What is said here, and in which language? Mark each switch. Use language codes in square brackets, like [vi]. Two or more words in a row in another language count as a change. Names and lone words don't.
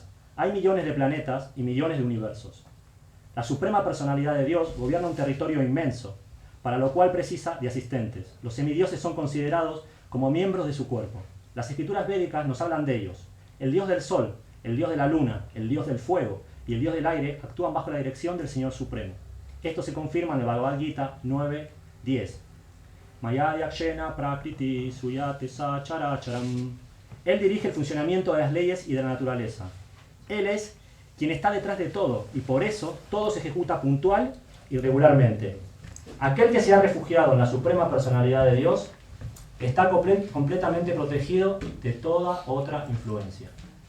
[es] Hay millones de planetas y millones de universos. La suprema personalidad de Dios gobierna un territorio inmenso, para lo cual precisa de asistentes. Los semidioses son considerados como miembros de su cuerpo. Las escrituras védicas nos hablan de ellos. El dios del sol, el dios de la luna, el dios del fuego y el dios del aire actúan bajo la dirección del Señor Supremo. Esto se confirma en el Bhagavad Gita 9.10. [sa] Maya yakshena prakriti suyate sacharacharam. [es] Él dirige el funcionamiento de las leyes y de la naturaleza. Él es quien está detrás de todo y por eso todo se ejecuta puntual y regularmente. Aquel que se ha refugiado en la suprema personalidad de Dios está completamente protegido de toda otra influencia.